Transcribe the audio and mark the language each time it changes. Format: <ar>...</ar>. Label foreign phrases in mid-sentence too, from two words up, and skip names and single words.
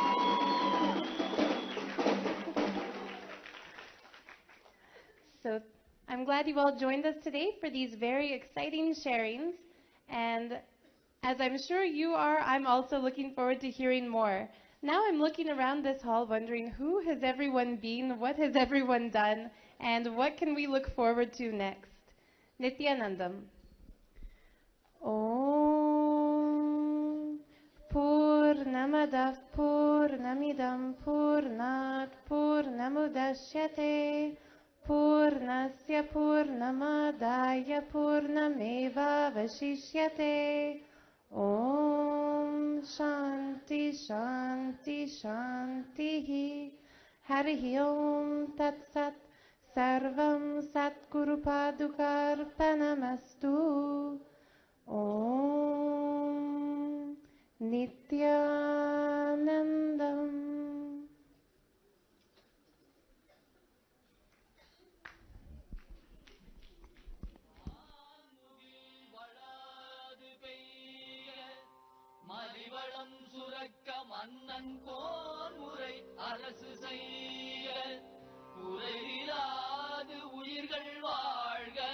<en>So I'm glad you all joined us today for these very exciting sharings. And as I'm sure you are, I'm also looking forward to hearing more. Now I'm looking around this hall wondering who has everyone been, what has everyone done, and what can we look forward to next?</en> <sa>Nithyanandam. Om. पूर्णमदः पूर्णमिदं पूर्णात् पूर्णमुदच्यते पूर्णस्य पूर्णमादाय पूर्णमेव वशिष्यते. ॐ शान्ति शान्ति शान्ति. हरिः ॐ तत् सत्. सर्वं सद्गुरु पादुकार्पणमस्तु. Om Nithyanandam.</sa> <ta>மலிவளம் சுரக்க மன்னன் கோன்முறை அரசு செய்ய குறையிலாது உயிர்கள் வாழ்க</ta>